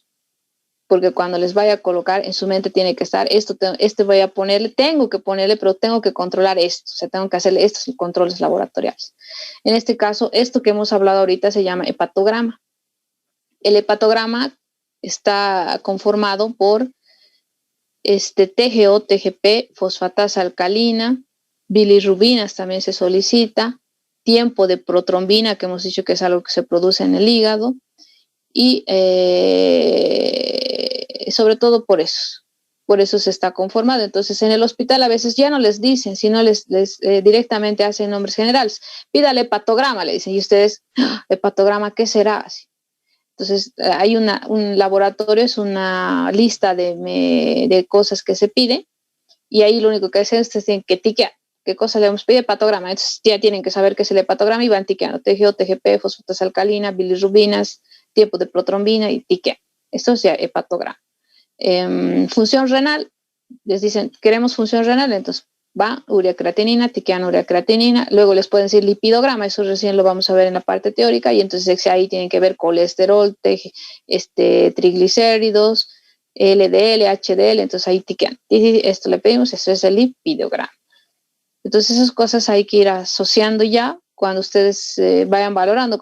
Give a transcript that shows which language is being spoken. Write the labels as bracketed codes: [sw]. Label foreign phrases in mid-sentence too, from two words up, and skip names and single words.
[es] Porque cuando les vaya a colocar, en su mente tiene que estar, este voy a ponerle, tengo que ponerle, pero tengo que controlar esto. O sea, tengo que hacerle estos controles laboratoriales. En este caso, esto que hemos hablado ahorita se llama hepatograma. El hepatograma está conformado por TGO, TGP, fosfatasa alcalina, bilirrubinas también se solicita, tiempo de protrombina, que hemos dicho que es algo que se produce en el hígado, y sobre todo por eso se está conformado. Entonces en el hospital a veces ya no les dicen, sino les directamente hacen nombres generales. Pídale hepatograma, le dicen, y ustedes, hepatograma, ¿qué será? Entonces, hay un laboratorio, es una lista de cosas que se pide, y ahí lo único que hacen es que tienen que tiquear qué cosa le hemos pedido, hepatograma. Entonces, ya tienen que saber qué es el hepatograma y van tiqueando TGO, TGP, fosfatasa alcalina, bilirrubinas, tiempo de protrombina y tiquean. Esto es ya hepatograma. Función renal, les dicen, queremos función renal, entonces va ureacreatinina, tiquean ureacreatinina, luego les pueden decir lipidograma, eso recién lo vamos a ver en la parte teórica, y entonces ahí tienen que ver colesterol, triglicéridos, LDL, HDL, entonces ahí tiquean, y esto le pedimos, eso es el lipidograma. Entonces esas cosas hay que ir asociando ya cuando ustedes vayan valorando.